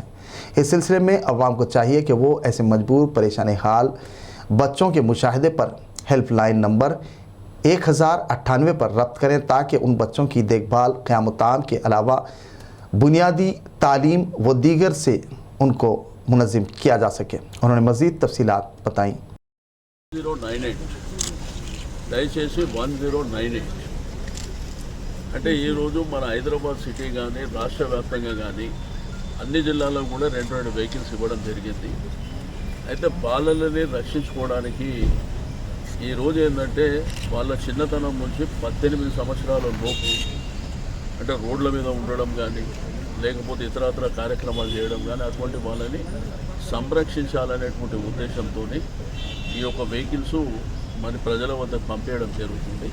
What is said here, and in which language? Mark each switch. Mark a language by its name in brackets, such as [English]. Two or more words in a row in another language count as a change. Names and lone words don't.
[Urdu] اس سلسلے میں عوام کو چاہیے کہ وہ ایسے مجبور پریشان حال بچوں کے مشاہدے پر ہیلپ لائن نمبر 1098 پر رابطہ کریں تاکہ ان بچوں کی دیکھ بھال, قیام و طعام کے علاوہ بنیادی تعلیم و دیگر سے ان کو منظم کیا جا سکے. انہوں نے مزید تفصیلات بتائیں. [Telugu] 1098 దయచేసి 1098 అంటే ఈరోజు మన హైదరాబాద్ సిటీ కానీ రాష్ట్ర వ్యాప్తంగా కానీ అన్ని జిల్లాల్లో కూడా 2 వెహికల్స్ ఇవ్వడం జరిగింది. అయితే బాలలని రక్షించుకోవడానికి ఈరోజు ఏంటంటే వాళ్ళ చిన్నతనం నుంచి 18 సంవత్సరాల లోపు అంటే రోడ్ల మీద ఉండడం కానీ లేకపోతే ఇతరత్ర కార్యక్రమాలు చేయడం కానీ అటువంటి వాళ్ళని సంరక్షించాలనేటువంటి ఉద్దేశంతో ఈ యొక్క వెహికల్స్ మన ప్రజల వద్దకు పంపించడం జరుగుతుంది.